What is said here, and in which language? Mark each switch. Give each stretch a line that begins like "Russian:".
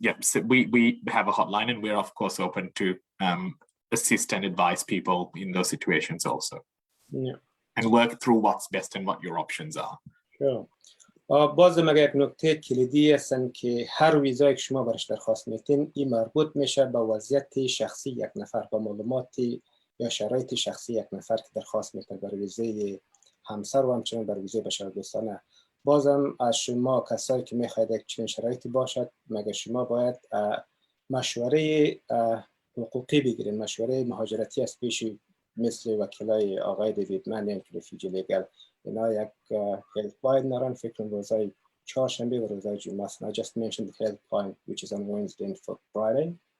English: So we have a hotline and we're of course open to assist and advise people in those situations also. Yeah. And work through what's best and what your options are.
Persian: باز مگه یک نکته کلیدی هستن که هر ویزایی که شما برش درخواست میتین این مربوط میشه به وضعیت شخصی یک نفر، با معلومات یا شرایط شخصی یک نفر که درخواست میتین برای ویزه همسر و همچنین برای ویزه بشر دوستانه. بازم از شما کسایی که میخواید یک چنین شرایطی باشد مگه شما باید مشوره حقوقی بگیرین، مشوره مهاجرتی از پیش مثل وکیلای آقای دیوید من که رفیجی لیگل اینا یک هلپلاین دارن، فکر کنم روزای چهارشنبه و روزای جمعه است.
English: I just mentioned the helpline which is on Wednesday and Friday.